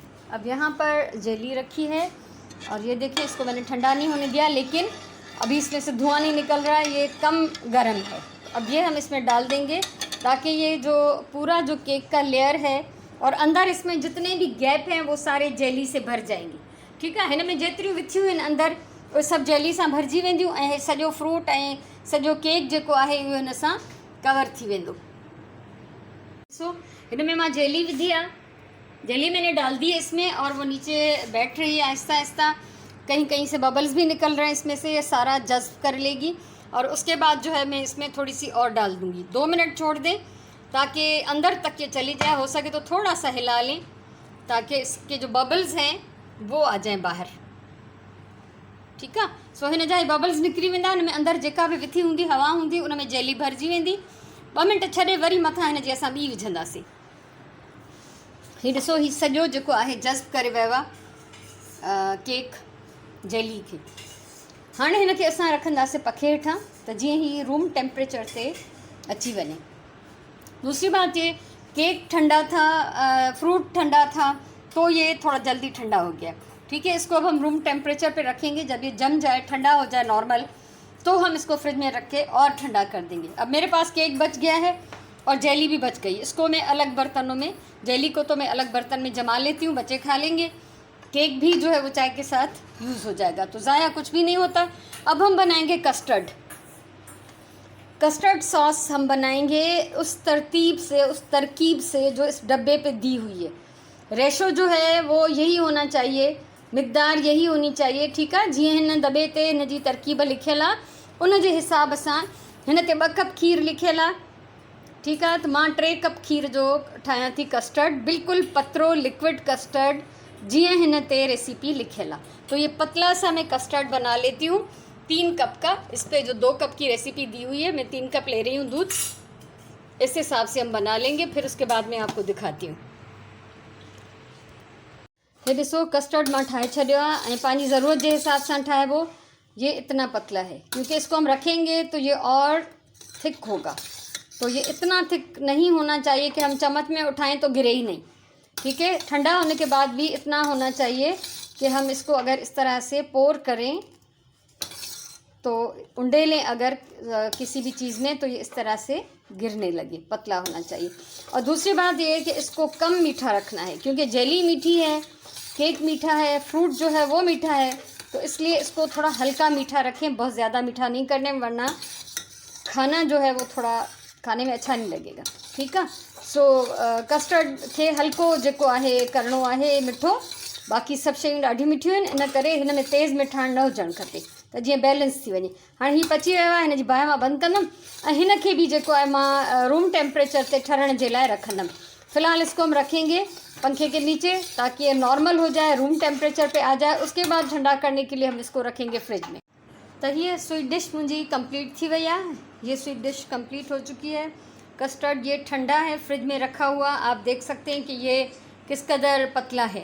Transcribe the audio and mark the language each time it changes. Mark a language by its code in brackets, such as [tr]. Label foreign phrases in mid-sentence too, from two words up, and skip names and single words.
[hi] अब यहाँ पर जेली रखी है और ये देखिए, इसको मैंने ठंडा नहीं होने दिया, लेकिन अभी इसमें से धुआं नहीं निकल रहा है, ये कम गर्म है। अब ये हम इसमें डाल देंगे ताकि ये जो पूरा जो केक का लेयर है और अंदर इसमें जितने भी गैप हैं वो सारे जेली से भर जाएंगे। [sd] ठीकु आहे, हिन में जेतिरियूं विथियूं आहिनि अंदरि उहे सभु जेली सां भरिजी वेंदियूं ऐं सॼो फ्रूट ऐं सॼो केक जेको आहे उहो हिन सां कवर थी वेंदो। सो हिन में मां जेली विधी आहे, [hi] जेली मैंने डाल दी है इसमें और वो नीचे बैठ रही है आहिस्ता आहिस्ता। कहीं कहीं से बबल्स भी निकल रहे हैं इसमें से, ये सारा जज़्ब कर लेगी। और उसके बाद जो है मैं इसमें थोड़ी सी और डाल दूँगी। 2 मिनट छोड़ दें ताकि अंदर तक ये चली जाए। हो सके तो थोड़ा सा हिला लें ताकि इसके जो बबल्स हैं वो आ जाएं बाहर। [sd] ठीकु आहे, सो हिन जा बबल्स निकिरी वेंदा, हिन में अंदरि जेका बि विथी हूंदी हवा हूंदी उन में जेली भरिजी वेंदी। 2 मिनट छॾे वरी मथां हिन जी असां ॿी विझंदासीं। हीउ ॾिसो, हीउ सॼो जेको आहे जज़्ब करे वियो आहे केक जेली खे। हाणे हिन खे असां रखंदासीं पखे हेठां त जीअं ही [en] room temperature [sd] ते अची वञे। [hi] दूसरी बात ये, केक ठंडा था, फ्रूट ठंडा था तो ये थोड़ा जल्दी ठंडा हो गया। ठीक है, इसको अब हम [en] room temperature [hi] पे रखेंगे। जब ये जम जाए, ठंडा हो जाए नॉर्मल, तो हम इसको फ्रिज में रख के और ठंडा कर देंगे। अब मेरे पास केक बच गया है और जेली भी बच गई। इसको मैं अलग बर्तनों में, जेली को तो मैं अलग बर्तन में जमा लेती हूँ, बच्चे खा लेंगे। केक भी जो है वो चाय के साथ यूज़ हो जाएगा, तो ज़ाया कुछ भी नहीं होता। अब हम बनाएंगे [en] custard sauce. [hi] हम बनाएंगे उस तरकीब से जो इस डब्बे पे दी हुई है। रेशो जो है वो यही होना चाहिए, मिक़दार यही होनी चाहिए। [sd] ठीकु आहे, जीअं हिन दॿे ते हिन जी तरकीब लिखियलु आहे उन जे हिसाब सां हिन ते 2 कप खीर लिखियलु आहे। ठीकु आहे, त मां 3 कप खीर जो ठाहियां थी कस्टर्ड, बिल्कुलु पतरो [en] liquid custard, [sd] जीअं हिन ते रेसिपी लिखियलु आहे। [hi] तो ये पतला सा मैं कस्टर्ड बना लेती हूँ 3 कप का। इस पर जो 2 कप की रेसिपी दी हुई है, मैं 3 कप ले रही हूँ दूध। इस हिसाब से हम बना लेंगे, फिर उसके बाद मैं आपको दिखाती हूँ। [sd] ये ॾिसो, कस्टर्ड मां ठाहे छॾियो आहे ऐं पंहिंजी ज़रूरत जे हिसाब सां ठाहिबो। [hi] ये इतना पतला है क्योंकि इसको हम रखेंगे तो ये और थिक होगा। तो ये इतना थिक नहीं होना चाहिए कि हम चम्मच में उठाएं तो गिरे ही नहीं। ठीक है, ठंडा होने के बाद भी इतना होना चाहिए कि हम इसको अगर इस तरह से पोर करें तो उंडेलें अगर किसी भी चीज़ में, तो ये इस तरह से गिरने लगे। पतला होना चाहिए। और दूसरी बात ये है कि इसको कम मीठा रखना है क्योंकि जेली मीठी है, केक मीठा है, फ्रूट जो है वो मीठा है, तो इसलिए इसको थोड़ा हल्का मीठा रखें, बहुत ज़्यादा मीठा नहीं करने, वरना खाना जो है वो थोड़ा खाने में अच्छा नहीं लगेगा। [sd] ठीकु आहे, सो कस्टर्ड खे हल्को जेको आहे करिणो आहे मिठो, बाक़ी सभु शयूं ॾाढियूं मिठियूं आहिनि, इन करे हिन में तेज़ मिठाण न हुजणु खपे त जीअं बैलेंस थी वञे। हाणे हीउ पची वियो आहे, हिन जी बाहि मां बंदि कंदमि ऐं हिन खे बि जेको आहे मां [en] room temperature [sd] ते ठहण जे लाइ रखंदमि। [hi] फ़िलहाल इसको हम रखेंगे पंखे के नीचे ताकि ये नॉर्मल हो जाए, [en] room temperature [hi] पे आ जाए। उसके बाद ठंडा करने के लिए हम इसको रखेंगे फ्रिज में। तो ये [en] sweet dish [hi] मुझे कंप्लीट थी वही है। ये [en] sweet dish [hi] कंप्लीट हो चुकी है। कस्टर्ड ये ठंडा है, फ्रिज में रखा हुआ, आप देख सकते हैं कि ये किस कदर पतला है।